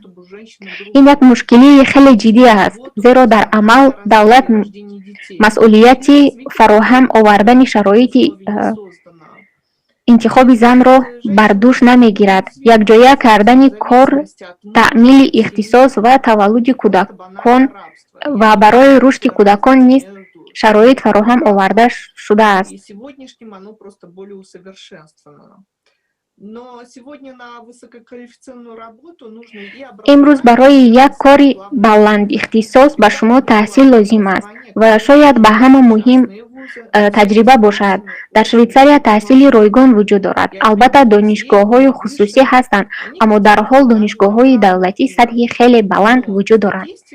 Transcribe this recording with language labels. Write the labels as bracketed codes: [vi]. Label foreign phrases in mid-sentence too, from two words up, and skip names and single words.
[tg] Ин як мушкилии хеле ҷиддӣ аст, зеро дар амал давлат масъулияти фароҳам овардани шароити интихоби занро бар дӯш намегирад. Якҷоя кардани кор, таъмили ихтисос ва таваллуди кӯдакон ва барои рушди кӯдакон низ шароит фароҳам оварда шудааст. [ru] И сегодняшним оно просто более усовершенствовано. Но сегодня на высококвалифицированную работу нужно и [tg] имрӯз барои як кори баландихтисос ба шумо таҳсил лозим аст ва шояд ба ҳама муҳим таҷриба бошад. Дар Швейтсария таҳсили ройгон вуҷуд дорад. Албатта донишгоҳҳои хусусӣ ҳастанд, аммо дар ҳол донишгоҳҳои давлатӣ сатҳи хеле баланд вуҷуд доранд.